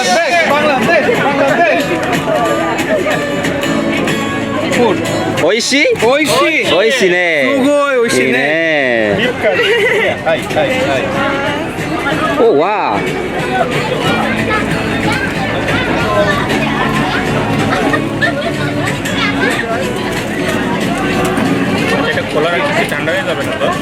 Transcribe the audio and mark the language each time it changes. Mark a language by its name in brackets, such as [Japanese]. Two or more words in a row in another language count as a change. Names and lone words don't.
[Japanese] おいしい？おいしい。おいしいね。すごいおいしいね。はいはいはい。 [Bangla] おわー。এটা খোলার আগে ঠান্ডা হয়ে যাবে না তো?